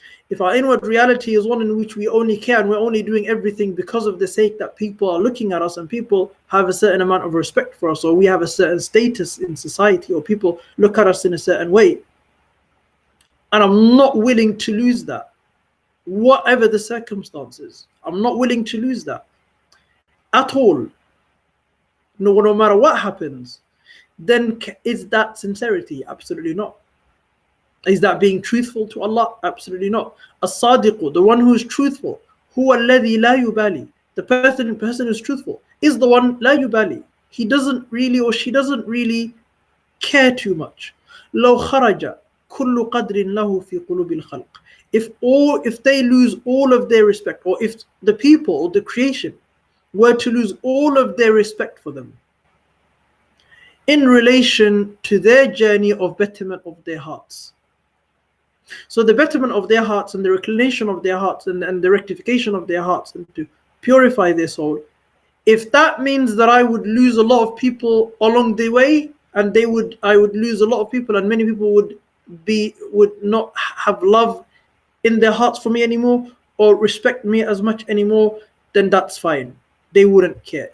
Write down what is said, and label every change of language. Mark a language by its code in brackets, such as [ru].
[en] If our inward reality is one in which we only care and we're only doing everything because of the sake that people are looking at us and people have a certain amount of respect for us, or we have a certain status in society, or people look at us in a certain way, and I'm not willing to lose that, whatever the circumstances, I'm not willing to lose that at all, no matter what happens, then is that sincerity? Absolutely not. Is that being truthful to Allah? Absolutely not. As-Sadiqu, the one who is truthful, [ar] huwa alladhi la yubali, [en] the person who's truthful is the one la yubali. He doesn't really, or she doesn't really care too much. [ar] لو خرج كل قدر له في قلوب الخلق. [en] If they lose all of their respect, or if the people or the creation were to lose all of their respect for them in relation to their journey of betterment of their hearts. So the betterment of their hearts and the reclination of their hearts and the rectification of their hearts and to purify their soul, if that means that I would lose a lot of people along the way, and I would lose a lot of people, and many people would not have love in their hearts for me anymore, or respect me as much anymore, then that's fine. They wouldn't care.